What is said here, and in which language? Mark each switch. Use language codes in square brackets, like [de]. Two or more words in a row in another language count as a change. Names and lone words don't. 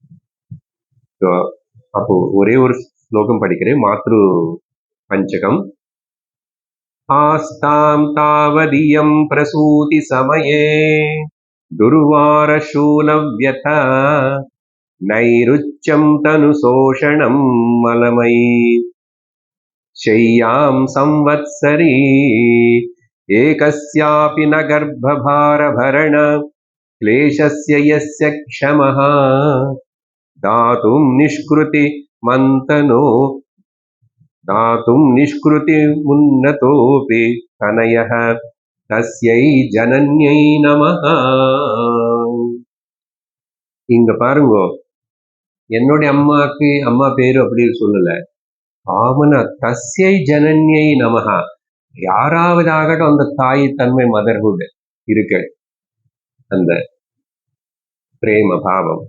[ta] அப்போ ஒரே ஒரு ஸ்லோகம் படிக்கிறேன். [sa] मातृ पञ्चकम् आस्तां तावदियं प्रसूति समये दुर्वारशूलव्यथा नैरुच्यं तनु शोषणं मलमयी शय्यां संवत्सरी एकस्यापि न गर्भभारभरण क्लेशस्य यस्य क्षमः दातुं निष्कृतिमुन्नतोऽपि तनयः तस्यै जनन्यै நமः. [ta] இங்க பாருங்க, என்னுடைய அம்மா பேரு அப்படி சொல்லல. [sa] आमन तस्यै जनन्यै नमः. [ta] யாராவது ஆகட்டும், அந்த தாய் தன்மை, மதர்ஹுட் இருக்கு, அந்த பிரேம பாவம்.